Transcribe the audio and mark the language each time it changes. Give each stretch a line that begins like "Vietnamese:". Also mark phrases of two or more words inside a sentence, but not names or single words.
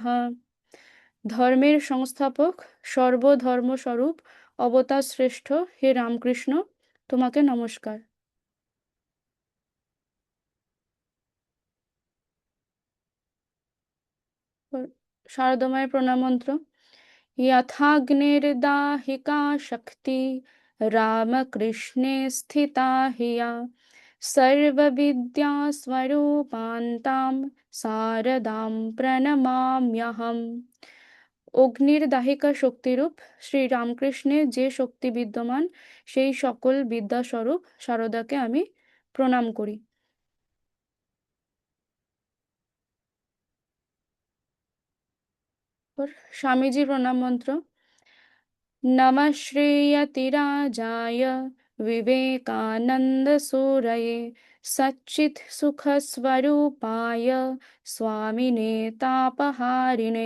Bangla: ধর্মের সংস্থাপক, সর্বধর্মস্বরূপ, অবতার শ্রেষ্ঠ হে রামকৃষ্ণ, তোমাকে নমস্কার। শারদময় প্রণাম মন্ত্র।
Sanskrit: यथाग्निर्दाहिका शक्ति रामकृष्णे स्थिता हिया सर्वविद्यास्वरूपान्तां शारदां प्रणमाम्यहम्।
Bangla: অগ্নির দাহিকা শক্তিরূপ শ্রী রামকৃষ্ণের যে শক্তি বিদ্যমান, সেই সকল বিদ্যাস্বরূপ শারদাকে আমি প্রণাম করি। স্বামীজি প্রণাম মন্ত্র।
Sanskrit: नमः श्रीयतिराजाय विवेकानन्दसूरये सच्चित्सुखस्वरूपाय स्वामिने तापहारिणे।